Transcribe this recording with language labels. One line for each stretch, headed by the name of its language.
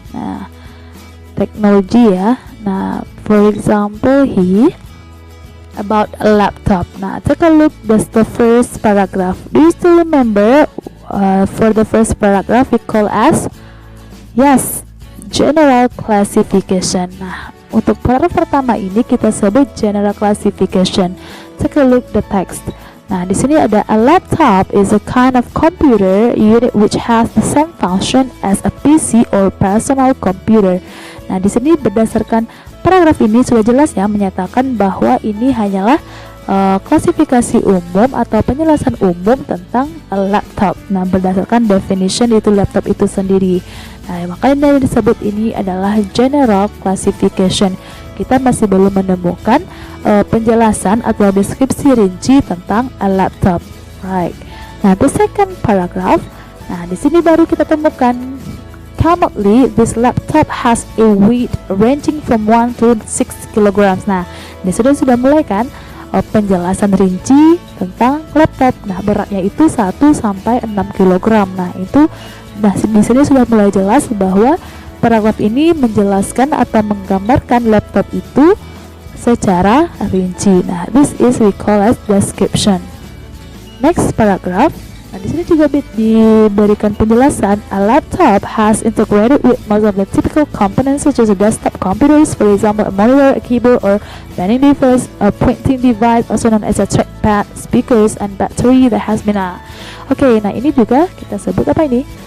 Indonesian: Nah, teknologi ya.
English: Nah, for example here about a laptop. Nah, take a look. That's the first paragraph. Do you still remember for the first paragraph we call as general classification.
Indonesian: Nah, untuk paragraf pertama ini kita sebut general classification.
English: Take a look the text.
Indonesian: Nah, di sini ada
English: a laptop is a kind of computer unit which has the same function as a PC or personal computer.
Indonesian: Nah, di sini berdasarkan paragraf ini sudah jelas ya menyatakan bahwa ini hanyalah klasifikasi umum atau penjelasan umum tentang laptop. Nah, berdasarkan definition itu laptop itu sendiri. Nah, makanya yang disebut ini adalah general classification. Kita masih belum menemukan penjelasan atau deskripsi rinci tentang a laptop.
English: Nah, the second paragraph.
Indonesian: Nah, di sini baru kita temukan
English: commonly this laptop has a weight ranging from 1 to 6 kilograms.
Indonesian: Nah, ini sudah mulai kan penjelasan rinci tentang laptop. Nah, beratnya itu 1 sampai 6 kg. Nah, di sini sudah mulai jelas bahwa paragraf ini menjelaskan atau menggambarkan laptop itu secara rinci.
English: Nah, this is we call as description. Next paragraph.
Indonesian: Nah, di sini juga diberikan penjelasan
English: a laptop has integrated with most of the typical components such as a desktop computers, for example a monitor, a keyboard, or bending device, a printing device, also known as a trackpad, speakers, and battery that has been
Indonesian: nah ini juga kita sebut apa ini?